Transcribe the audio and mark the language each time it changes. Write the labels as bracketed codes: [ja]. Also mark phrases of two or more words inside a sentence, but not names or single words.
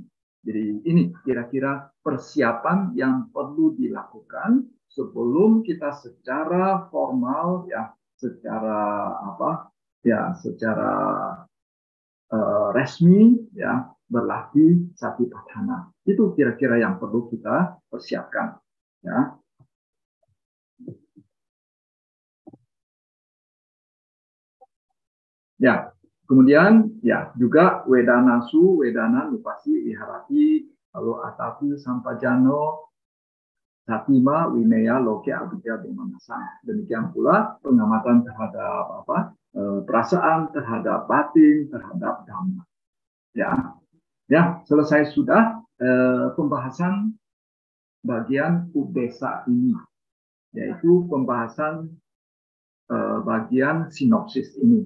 [id] Jadi ini kira-kira persiapan yang perlu dilakukan sebelum kita secara formal, ya, secara resmi ya berlatih Satipatthana. Itu kira-kira yang perlu kita persiapkan ya. Ya, kemudian ya juga [pi] Wedanasu, Wedana, Nupasi, Viharati, lalu Atapi, Sampajano, Satima, Winaya, Loke, Abhidya, Bimanasa. [id] Demikian pula pengamatan terhadap perasaan, terhadap batin, terhadap dhamma. Ya, selesai sudah pembahasan bagian udesa ini, yaitu pembahasan bagian sinopsis ini.